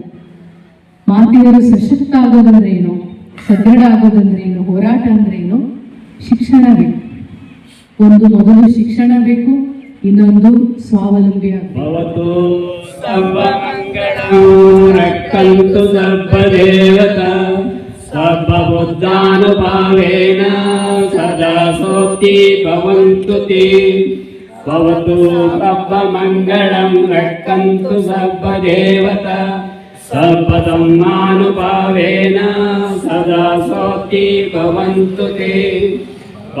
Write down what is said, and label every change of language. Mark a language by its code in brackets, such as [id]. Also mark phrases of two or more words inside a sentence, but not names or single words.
[kn] ಮಾತೆಯರು ಸಶಕ್ತ ಆಗೋದಂದ್ರೆ ಏನು, ಸದೃಢ ಆಗೋದಂದ್ರೆ ಏನು, ಹೋರಾಟ ಅಂದ್ರೆ ಏನು, ಶಿಕ್ಷಣ ಬೇಕು. ಒಂದು ಮೊದಲು ಶಿಕ್ಷಣ ಬೇಕು, ಇನ್ನೊಂದು ಸ್ವಾವಲಂಬಿ [sa] ಭವತು ಸರ್ವಮಂಗಳಂ ರಕ್ಷಂತು ಸರ್ವದೇವತಾ ಸರ್ವಬುದ್ಧಾನುಭಾವೇನ ಸದಾ ಸೋಕ್ತಿ ಭವಂತು ತೇ. ಭವತು ಸರ್ವಮಂಗಳಂ ರಕ್ಷಂತು ಸರ್ವದೇವತಾ ಸರ್ವಧರ್ಮಾನುಭಾವೇನ ಸದಾ ಸೋಕ್ತಿ ಭವಂತು ತೇ.